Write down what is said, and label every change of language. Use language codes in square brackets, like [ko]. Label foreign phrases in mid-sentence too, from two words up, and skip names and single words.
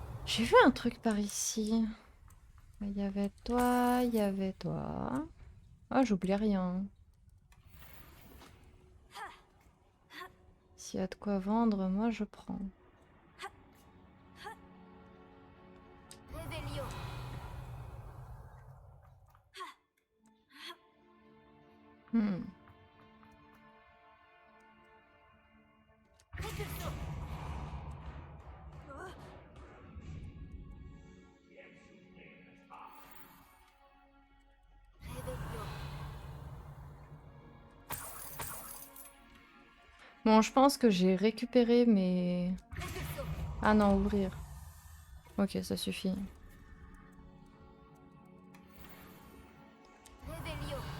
[fr] J'ai vu un truc par ici. Il y avait toi, il y avait toi. Ah, j'oublie rien. S'il y a de quoi vendre, moi je prends. Revelio. Hmm. Repulso. Revelio. Bon, je pense que j'ai récupéré mes... Repulso. Ah non, ouvrir. Ok, ça suffit. Revelio.